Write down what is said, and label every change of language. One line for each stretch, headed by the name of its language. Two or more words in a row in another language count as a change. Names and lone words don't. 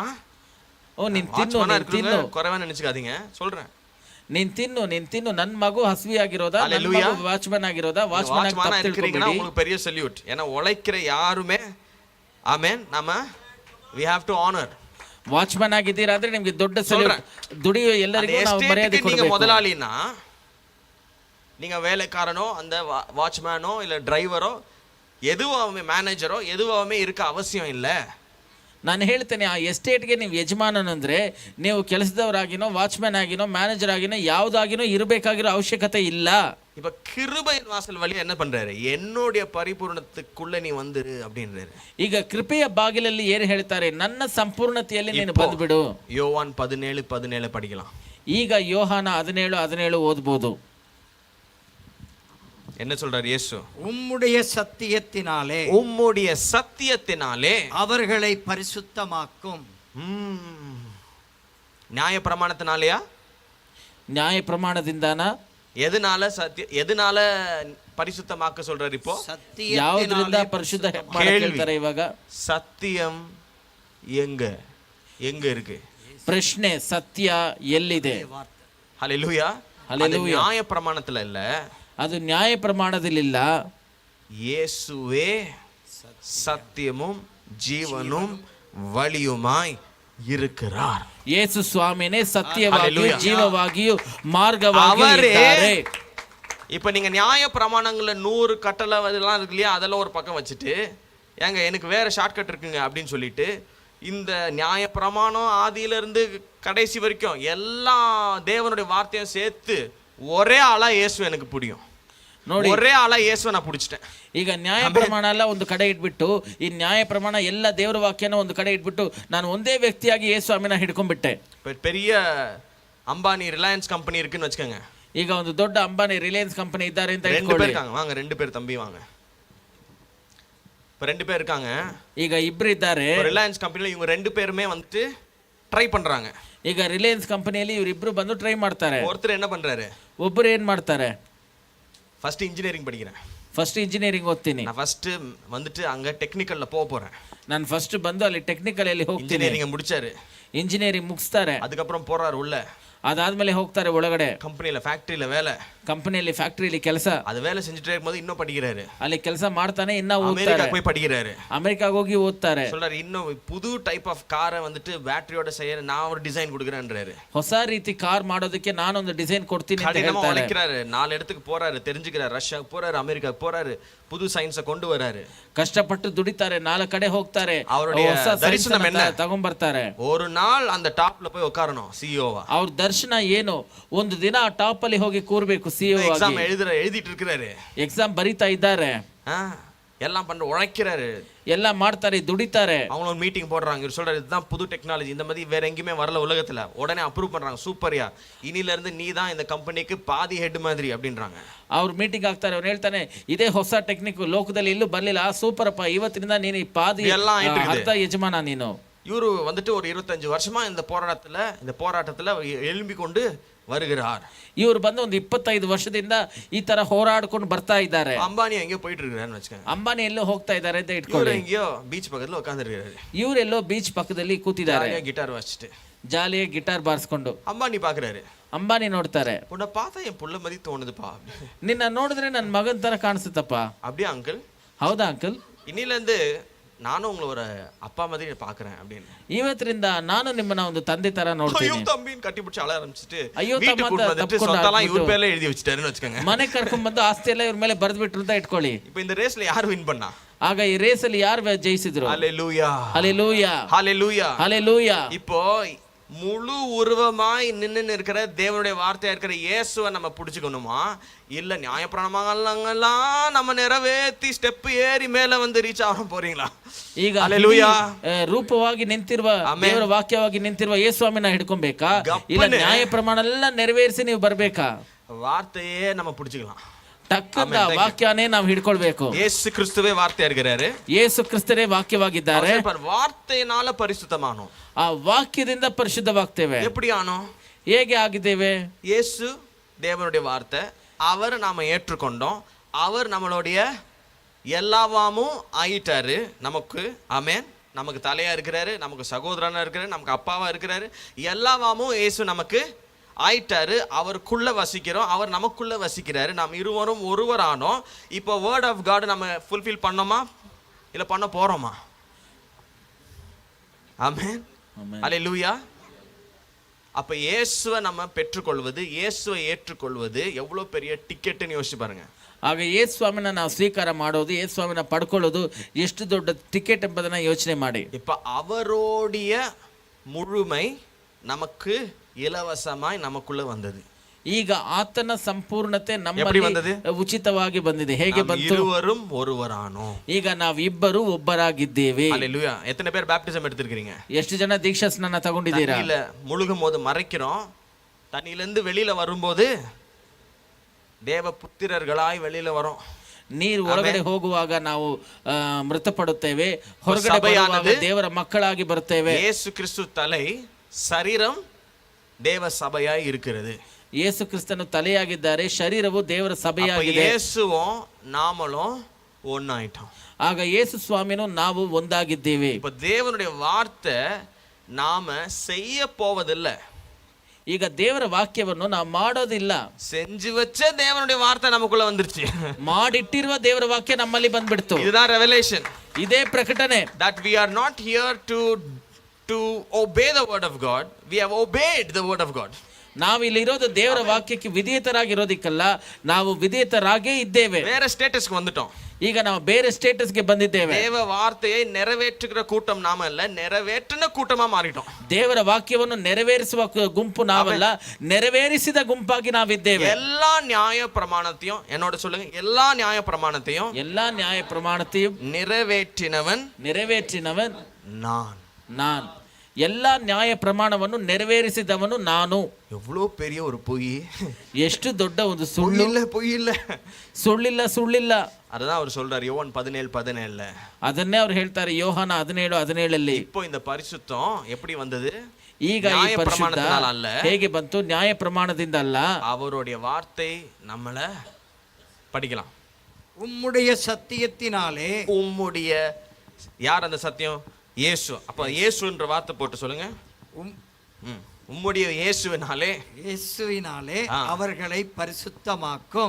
Kannada: ಓ ನೀನ್ ತಿನ್ನು, ನೀನ್ ತಿನ್ನು,
Tamil: குறைவா நினைச்சுக்காதீங்க, சொல்றேன்.
Kannada: ನೀನ್ ತಿನ್ನು, ನೀನ್ ತಿನ್ನು. ನನ್ ಮಗು ಹಸಿವಿ ಆಗಿರೋದಾ, ನನ್ ಮಗು ವಾಚ್ಮನ್ ಆಗಿರೋದಾ? ವಾಚ್ಮನ್
Tamil: இருக்கிறீங்கன்னா உங்களுக்கு பெரிய ಸಲ್ಯೂಟ್. ஏன்னா உழைக்கிற யாருமே, ஆமென், நாம
English: we have to honor.
Kannada: ವಾಚ್ಮನ್ ಆಗಿದ್ದೀರಾ ಅಂದ್ರೆ ನಿಮ್ಗೆ ದೊಡ್ಡ ಸಲ್ಯೂಟ್. ದುಡಿಯೋ ಎಲ್ಲರಿಗೂ ನಾವು ಮರ್ಯಾದೆ ಕೊಡಬೇಕು.
Tamil: நீங்க முதலாளினா, நீங்க வேலைக்காரனோ அந்த வாட்ச்மேனோ இல்ல டிரைவரோ எதுவாமே மேனேஜரோ எதுவாமே இருக்க அவசியம் இல்லை.
Kannada: ನಾನು ಹೇಳ್ತೇನೆ, ಆ ಎಸ್ಟೇಟ್ಗೆ ನೀವು ಯಜಮಾನನಂದ್ರೆ ನೀವು ಕೆಲಸದವರಾಗಿನೋ, ವಾಚ್ಮ್ಯಾನ್ ಆಗಿನೋ, ಮ್ಯಾನೇಜರ್ ಆಗಿನೋ, ಯಾವುದಾಗಿನೋ ಇರಬೇಕಾಗಿರೋ ಅವಶ್ಯಕತೆ ಇಲ್ಲ.
Tamil: இப்ப கிருபையின் வாசல் வழியா என்ன பண்றாரு? என்னுடைய பரிபூர்ணத்துக்குள்ள நீ வந்துரு அப்படின்றாரு.
Kannada: ಈಗ ಕೃಪೆಯ ಬಾಗಿಲಲ್ಲಿ ಏನು ಹೇಳ್ತಾರೆ? ನನ್ನ ಸಂಪೂರ್ಣತೆಯಲ್ಲಿ ನೀನು ಬಂದ್ಬಿಡು.
Tamil: யோவான் 17:17 படிக்கலாம்.
Kannada: ಈಗ ಯೋಹಾನ 17:17 ಓದಬಹುದು.
Tamil: என்ன சொல்றாரு இயேசு? உம்முடைய சத்தியத்தினாலே, உம்முடைய சத்தியத்தினாலே அவர்களை பரிசுத்தமாக்கும். நியாய பிரமாணத்தினாலயா?
Kannada: ನ್ಯಾಯ ಪ್ರಮಾಣದಿಂದಾನ?
Tamil: எதனால எதனால பரிசுத்தமாக்க சொல்றாரு? இப்போ
Kannada: ಯಾವುದರಿಂದ ಪರಿಶುದ್ಧ ಮಾಡ್ತಾರೆ? ಇವಾಗ
Tamil: சத்தியம் எங்க எங்க இருக்கு?
Kannada: ಪ್ರಶ್ನೆ, ಸತ್ಯ ಎಲ್ಲಿದೆ?
Tamil: ஹல்லேலூயா. ஹல்லேலூயா. நியாய பிரமாணத்துல இல்ல,
Kannada: ಅದು ನ್ಯಾಯ ಪ್ರಮಾಣದಲ್ಲಿಲ್ಲ.
Tamil: இயேசுவே சத்தியமும் ஜீவனும் வழியுமாய் இருக்கிறார்.
Kannada: ಯೇಸು ಸ್ವಾಮಿನೇ ಸತ್ಯವಾಗಿಯೂ ಜೀವವಾಗಿಯೂ ಮಾರ್ಗವಾಗಿಯೂ ಇದ್ದಾರೆ.
Tamil: இப்ப நீங்க நியாய பிரமாணங்கள்ல 100 கட்டளை அதெல்லாம் இருக்கு இல்லையா, அதெல்லாம் ஒரு பக்கம் வச்சுட்டு, ஏங்க எனக்கு வேற ஷார்ட்கட் இருக்குங்க அப்படின்னு சொல்லிட்டு, இந்த நியாய பிரமாணம் ஆதியில இருந்து கடைசி வரைக்கும் எல்லா தேவனுடைய வார்த்தையும் சேர்த்து ஒரே ஆளா இயேசு எனக்கு பிடிக்கும், ஒரே ஆளா இயேசுவை நான் பிடிச்சிட்டேன்.
Kannada: ಈಗ ನ್ಯಾಯ ಪ್ರಮಾಣ ಎಲ್ಲ ಒಂದು ಕಡೆ ಇಟ್ಬಿಟ್ಟು, ಈ ನ್ಯಾಯ ಪ್ರಮಾಣ ಎಲ್ಲ ದೇವರ ವಾಕ್ಯನ ಒಂದು ಕಡೆ ಇಟ್ಬಿಟ್ಟು, ನಾನು ಒಂದೇ ವ್ಯಕ್ತಿಯಾಗಿ ಯೇಸು ಸ್ವಾಮಿನ ಹಿಡ್ಕೊಂಡ್ಬಿಟ್ಟೆ.
Tamil: பெரிய அம்பானி ரிலையன்ஸ் கம்பெனி இருக்குன்னு வச்சுக்கோங்க.
Kannada: ಈಗ ಒಂದು ದೊಡ್ಡ ಅಂಬಾನಿ ರಿಲಯನ್ಸ್ ಕಂಪನಿ ಇದ್ದಾರೆ ಅಂತ
Tamil: ரெண்டு பேர் இருக்காங்க. வாங்க, 2 பேர் தம்பி வாங்க. இப்ப 2 பேர் இருக்காங்க.
Kannada: ಈಗ ಇಬ್ರು ಇದ್ದಾರೆ.
Tamil: ரிலையன்ஸ் கம்பெனில இவங்க 2 பேருமே வந்துட்டு ட்ரை பண்றாங்க.
Kannada: ಈಗ ರಿಲಯನ್ಸ್ ಕಂಪನಿಯಲ್ಲಿ ಇವರಿಬ್ರು ಬಂದು ಟ್ರೈ ಮಾಡ್ತಾರೆ.
Tamil: ஒருத்தர் என்ன பண்றாரு?
Kannada: ಒಬ್ಬರು ಏನ್ ಮಾಡ್ತಾರೆ?
English: first engineering
Tamil: படிக்கிறேன்,
English: first engineering
Kannada: ಓದ್ತೀನಿ,
Tamil: நான் ஃபர்ஸ்ட் வந்துட்டு அங்க டெக்னிக்கல்ல போறேன்.
Kannada: ನಾನು ಫಸ್ಟ್ ಬಂದು ಅಲ್ಲಿ ಟೆಕ್ನಿಕಲ್ ಅಲ್ಲಿ ಹೋಗ್ತೀನಿ.
Tamil: இன்ஜினியரிங் முடிச்சாரு,
Kannada: ಇಂಜಿನಿಯರಿಂಗ್ ಮುಗಿಸ್ತಾರೆ.
Tamil: அதுக்கப்புறம் போறாரு உள்ள.
Kannada: ಅದಾದ್ಮೇಲೆ ಹೋಗ್ತಾರೆ ಒಳಗಡೆ.
Tamil: கம்பெனில ஃபேக்டரியில வேலை,
Kannada: ಕಂಪನಿಯಲ್ಲಿ ಫ್ಯಾಕ್ಟರಿಯಲ್ಲಿ ಕೆಲಸ.
Tamil: அது வேலை செஞ்சுட்டே இருக்கும்போது இன்னும் படிக்கிறாரு.
Kannada: ಅಲ್ಲಿ ಕೆಲಸ ಮಾಡ್ತಾನೆ, ಇನ್ನ
Tamil: அமெரிக்கா
Kannada: ಓದ್ತಾರೆ,
Tamil: போய் படிக்கிறாரு.
Kannada: ಅಮೆರಿಕಾಗ ಹೋಗಿ ಓದ್ತಾರೆ.
Tamil: சொல்றாரு, இன்னும் புது
English: type of
Tamil: காரை வந்துட்டு பேட்டரியோட செய்ய நான் ஒரு டிசைன் கொடுக்குறேன்றாரு.
Kannada: ಹೊಸ ರೀತಿ ಕಾರ್ ಮಾಡೋದಕ್ಕೆ ನಾನೊಂದು ಡಿಸೈನ್ ಕೊಡ್ತೀನಿ ಅಂತ
Tamil: கடினமா
Kannada: ಹೇಳ್ತಾರೆ.
Tamil: உழைக்கிறாரு, 4 இடத்துக்கு போறாரு, தெரிஞ்சுக்கிறாரு, ரஷ்யாக்கு போறாரு, அமெரிக்காக்கு போறாரு, புது சயின்ஸை கொண்டு வராரு.
Kannada: ಕಷ್ಟಪಟ್ಟು ದುಡಿತಾರೆ, 4 ಕಡೆ ಹೋಗ್ತಾರೆ,
Tamil: அவருடைய
Kannada: ಹೊಸ
Tamil: தரிசனம் என்ன?
Kannada: ತಗೊಂಡ್ಬರ್ತಾರೆ.
Tamil: ஒரு நாள் அந்த டாப்ல போய் உட்காரணும் சிஇஓவா.
Kannada: ಅವ್ರ ದರ್ಶನ ಏನು? ಒಂದು ದಿನ ಆ ಟಾಪ್ ಅಲ್ಲಿ ಹೋಗಿ ಕೂರ್ಬೇಕು ಸಿಇಒ ಆಗಿ.
Tamil: எக்ஸாம் எழுதிட்டு இருக்காரு,
Kannada: ಎಕ್ಸಾಮ್ ಬರೀತಾ ಇದ್ದಾರೆ,
Tamil: எல்லாம் பண்ற உழைக்கிறாரு,
Kannada: ಎಲ್ಲ ಮಾಡ್ತಾರೆ, ದುಡಿತಾರೆ.
Tamil: அவங்க ஒரு மீட்டிங் போடுறாங்க, இவர் சொல்றாரு இதுதான் புது டெக்னாலஜி, இந்த மாதிரி வேற எங்கேயுமே வரல உலகத்துல. உடனே அப்ரூவ் பண்றாங்க, சூப்பர்யா, இனில இருந்து நீ தான் இந்த கம்பெனிக்கு பாதி ஹெட் மாதிரி அப்படின்றாங்க.
Kannada: ಅವ್ರು ಮೀಟಿಂಗ್ ಆಗ್ತಾರೆ, ಅವ್ರು ಹೇಳ್ತಾನೆ ಇದೇ ಹೊಸ ಟೆಕ್ನಿಕ್ ಲೋಕದಲ್ಲಿ ಎಲ್ಲೂ ಬರ್ಲಿಲ್ಲ, ಸೂಪರ್ ಅಪ್ಪ, ಇವತ್ತಿನಿಂದ ನೀನು ಈ ಪಾದಿ ಅರ್ಧ ಯಜಮಾನ ನೀನು.
Tamil: இவரு வந்துட்டு ஒரு 25 வருஷமா இந்த போராட்டத்துல எழும்பி கொண்டு வருகிறார்.
Kannada: ಇವರು ಬಂದು ಒಂದು 25 ವರ್ಷದಿಂದ ಈ ತರ ಹೋರಾಡ್ಕೊಂಡು ಬರ್ತಾ ಇದ್ದಾರೆ.
Tamil: அம்பானி எங்கேயோ போயிட்டு இருக்காருன்னு வச்சுக்கோங்க.
Kannada: ಅಂಬಾನಿ ಎಲ್ಲೋ ಹೋಗ್ತಾ ಇದ್ದಾರೆ ಅಂತ ಇಟ್ಕೊಳ್ಳಿ.
Tamil: எங்கேயோ பீச் பக்கத்துல உட்கார்ந்திருக்காரு.
Kannada: ಇವರೆಲ್ಲೋ ಬೀಚ್ ಪಕ್ಕದಲ್ಲಿ ಕೂತಿದ್ದಾರೆ, ಗಿಟಾರ್ ವಾಚಿட்டு ಜಾಲಿಯಾಗಿ ಗಿಟಾರ್ ಬಾರಿಸ್ಕೊಂಡು.
Tamil: அம்பானி பாக்குறாரு,
Kannada: ಅಂಬಾನಿ ನೋಡ್ತಾರೆ,
Tamil: உன்னை பார்த்தா என் புள்ள மாதிரி தோணுதுப்பா,
Kannada: ನಿನ್ನ ನೋಡಿದ್ರೆ ನನ್ನ ಮಗನ್ ತರ ಕಾಣಿಸುತ್ತಪ್ಪ.
Tamil: அப்படியே அங்கிள்?
Kannada: ಹೌದಾ ಅಂಕಲ್?
Tamil: இன்னில இருந்து நானும் உங்களை ஒரு அப்பா மாதிரி பாக்குறேன் அப்படின்னு.
Kannada: ಇವತ್ತರಿಂದ ನಾನು ನಿಮ್ಮನ್ನ ಒಂದು ತಂದೆ ತರ
Tamil: ஐயோ
Kannada: ನೋಡ್ತೀನಿ.
Tamil: தம்பின்னு கட்டி பிடிச்சி அழ ஆரம்பிச்சுட்டு ஐயோ வீட்டுக்கு
Kannada: தಮ್ಮ
Tamil: கூட்டு
Kannada: ಅಂತ
Tamil: வந்துட்டு
Kannada: ತಪ್ಕೊಂಡು
Tamil: சொத்தெல்லாம் இவர்
Kannada: ಆಗ್ಬಿಟ್ಟು
Tamil: பேர்ல எழுதி வச்சுட்டாருன்னு வச்சுக்கோங்க.
Kannada: ಮನೆ ಕರ್ಕೊಂಡ್ ಬಂದು ಆಸ್ತಿ ಎಲ್ಲ ಇವ್ರ ಮೇಲೆ ಬರೆದು ಬಿಟ್ರು ಅಂತ ಇಟ್ಕೊಳ್ಳಿ.
Tamil: இப்போ இந்த ரேஸ்ல யார் வின் பண்ணா?
Kannada: ಆಗ ಈ ರೇಸ್ ಅಲ್ಲಿ ಯಾರು ಜಯಿಸಿದ್ರು?
Tamil: ஹalleluya
Kannada: ಹಲ್ಲೆಲೂಯಾ
Tamil: ஹalleluya.
Kannada: ಹಲ್ಲೆಲೂಯಾ.
Tamil: இப்போ முழு உருவமாய் நின்னு இருக்கிற தேவனுடைய வார்த்தையா இருக்கிற இயேசுவை நம்ம பிடிச்சுக்கணுமா, இல்ல நியாயப்பிரமாணங்கள்லாம் நம்ம நிறைவேற்றி ஸ்டெப் ஏறி மேல வந்து ரீச் ஆக போறீங்களா?
Kannada: ಈಗ
Tamil: ஹalleluya.
Kannada: ರೂಪವಾಗಿ ನಿಂತಿರುವ ದೇವರ ವಾಕ್ಯವಾಗಿ ನಿಂತಿರುವ ಯೇಸುಸ್ವಾಮಿನ ಹಿಡ್ಕೊಬೇಕಾ, ಇಲ್ಲ ನ್ಯಾಯ ಪ್ರಮಾಣ ಎಲ್ಲ ನೆರವೇರಿಸಿ ನೀವು ಬರ್ಬೇಕಾ?
Tamil: வார்த்தையே நம்ம பிடிச்சுக்கலாம்.
Kannada: ಟಕ್ಕಂತ ವಾಕ್ಯನೇ ನಾವು ಹಿಡ್ಕೊಳ್ಬೇಕು.
Tamil: இயேசு கிறிஸ்துவே வார்த்தையா இருக்கிறாரு.
Kannada: ಯೇಸು ಕ್ರಿಸ್ತರೇ ವಾಕ್ಯವಾಗಿದ್ದಾರೆ.
Tamil: வார்த்தையினால பரிசுத்தமானோம்.
Kannada: ಆ ವಾಕ್ಯದಿಂದ ಪರಿಶುದ್ಧವಾಗ್ತೇವೆ.
Tamil: எப்படி ஆனோம்?
Kannada: ಹೇಗೆ ಆಗಿದ್ದೇವೆ?
Tamil: இயேசு தேவனுடைய வார்த்தை, அவர் நாம ஏற்றுக்கொண்டோம். அவர் நம்மளுடைய எல்லாவாமும் ஆயிட்டாரு நமக்கு. ஆமென். நமக்கு தலையா இருக்கிறாரு, நமக்கு சகோதரனா இருக்கிறாரு, நமக்கு அப்பாவா இருக்கிறாரு. எல்லாவாமும் இயேசு நமக்கு ஆயிட்டாரு. அவருக்குள்ள வசிக்கிறோம், அவர் நமக்குள்ள வசிக்கிறாரு. நாம் இருவரும் ஒருவர் ஆனோம். இப்போ
English: word of God
Tamil: நம்ம ஃபுல்ஃபில் பண்ணோமா இல்ல பண்ண போறோமா? ஆமென் ஹalleluya. அப்ப இயேசுவை நம்ம பெற்றுக்கொள்வது, இயேசுவை ஏற்றுக்கொள்வது எவ்வளவு பெரிய டிக்கெட்னு யோசிச்சு பாருங்க.
Kannada: ಆಗ ಯೇಸು ಸ್ವಾಮಿನ ನಾವು ಸ್ವೀಕಾರ ಮಾಡೋದು, ಯೇಸು ಸ್ವಾಮಿನ ಪಡ್ಕೊಳ್ಳೋದು ಎಷ್ಟು ದೊಡ್ಡ ಟಿಕೆಟ್ ಎಂಬುದನ್ನ ಯೋಚನೆ ಮಾಡಿ.
Tamil: இப்ப அவருடைய முழுமை நமக்கு இலவசமாய் நமக்குள்ள வந்தது.
Kannada: ಈಗ ಆತನ ಸಂಪೂರ್ಣತೆ ನಮ್ಮಲ್ಲಿ ಉಚಿತವಾಗಿ ಬಂದಿದೆ. ಹೇಗೆ ಬಂತು?
Tamil: இருவரும் ஒருவரானோம்.
Kannada: ಈಗ ನಾವಿಬ್ಬರು ಒಬ್ಬರಾಗಿದ್ದೇವೆ.
Tamil: ஹalleluya. எத்தனை பேர் பாப்டிசம் எடுத்துக்கிறீங்க?
Kannada: ಎಷ್ಟು ಜನ ದೀಕ್ಷಾ ಸ್ನಾನ ತಗೊಂಡಿದ್ದೀರಾ?
Tamil: இல்ல முழுகும் போது மறைக்கிறோம், தண்ணியில இருந்து வெளியில வரும்போது தேவ புத்திரர்களாய் வெளியில வரோம்.
Kannada: ನೀರು ಒಳಗಡೆ ಹೋಗುವಾಗ ನಾವು ಮೃತಪಡುತ್ತೇವೆ, ಹೊರಗಡೆ ಬರುವಾಗ ದೇವರ ಮಕ್ಕಳಾಗಿ ಬರುತ್ತೇವೆ.
Tamil: இயேசு கிறிஸ்து தலை, சரீரம் தேவ சபையாய் இருக்கிறது.
Kannada: ಯೇಸು ಕ್ರಿಸ್ತನು ತಲೆಯಾಗಿದ್ದಾರೆ, ಶರೀರವು ದೇವರ ಸಭೆಯಾಗಿದೆ.
Tamil: இயேசுவும் நாமளும் ஒன்னாயிட்டோம்.
Kannada: ಆಗ ಯೇಸು ಸ್ವಾಮಿನೂ ನಾವು ಒಂದಾಗಿದ್ದೇವೆ.
Tamil: இப்ப தேவனுடைய வார்த்தை நாம செய்ய போவதில்லை.
Kannada: ಈಗ ದೇವರ ವಾಕ್ಯವನ್ನು ನಾವು ಮಾಡೋದಿಲ್ಲ,
Tamil: செஞ்சு வச்ச தேவனுடைய வார்த்தை நமக்குள்ள வந்துருச்சு.
Kannada: ಮಾಡಿಟ್ಟಿರುವ ದೇವರ ವಾಕ್ಯ ನಮ್ಮಲ್ಲಿ ಬಂದ್ಬಿಡ್ತು.
Tamil: இதுதான் ரெவலேஷன்.
Kannada: ಇದೇ ಪ್ರಕಟಣೆ.
English: that we are not here to obey the word of God, we have obeyed the word of God.
Kannada: ನಾವು ಇಲ್ಲಿ ಇರೋದು ದೇವರ ವಾಕ್ಯಕ್ಕೆ ವಿಧೇಯತರಾಗಿರೋದಿಕ್ಕಲ್ಲ, ನಾವು ವಿಧೇಯತರಾಗೇ ಇದ್ದೇವೆ.
Tamil: வேற ஸ்டேட்டஸ்க்கு வந்துட்டோம்.
Kannada: ಈಗ ನಾವು ಬೇರೆ ಸ್ಟೇಟಸ್ಗೆ ಬಂದಿದ್ದೇವೆ.
Tamil: தேவ வார்த்தையை நிறைவேற்றுகிற கூட்டம் நாம அல்ல, நிறைவேற்றின கூட்டமா மாறிட்டோம்.
Kannada: ದೇವರ ವಾಕ್ಯವನ್ನು ನೆರವೇರಿಸುವ ಗುಂಪು ನಾವಲ್ಲ, ನೆರವೇರಿಸಿದ ಗುಂಪಾಗಿ ನಾವಿದ್ದೇವೆ.
Tamil: எல்லா நியாய பிரமாணத்தையும் என்னோட சொல்லுங்க, எல்லா நியாய பிரமாணத்தையும்
Kannada: ಎಲ್ಲಾ ನ್ಯಾಯ ಪ್ರಮಾಣತೆಯು
Tamil: நிறைவேற்றினவன் நான்.
Kannada: ಎಲ್ಲಾ ನ್ಯಾಯ ಪ್ರಮಾಣವನ್ನು ನೆರವೇರಿಸಿದವನು ನಾನು.
Tamil: எவ்வளவு பெரிய ஒரு பொய்,
Kannada: ಎಷ್ಟು ದೊಡ್ಡ ಒಂದು ಸುಳ್ಳು.
Tamil: பொய் இல்ல
Kannada: ಸುಳ್ಳಿಲ್ಲ.
Tamil: அதுதான் அவர் சொல்றாரு யோவான் 17:17.
Kannada: ಅದನ್ನೇ ಅವ್ರು ಹೇಳ್ತಾರೆ ಯೋಹಾನ 17:17.
Tamil: இப்போ இந்த பரிசுத்தம் எப்படி வந்தது?
Kannada: ಈಗ ಈ ಪರಿಶುದ್ಧ ಹೇಗೆ ಬಂತು? ನ್ಯಾಯ ಪ್ರಮಾಣದಿಂದ ಅಲ್ಲ,
Tamil: அவருடைய வார்த்தை நம்மள படிக்கலாம். உம்முடைய சத்தியத்தினாலே. உம்முடைய யார் அந்த சத்தியம்? இயேசு. அப்ப இயேசுன்ற வார்த்தை போட்டு சொல்லுங்க. உம்முடைய இயேசுவினாலே அவர்களை பரிசுத்தமாக்கும்.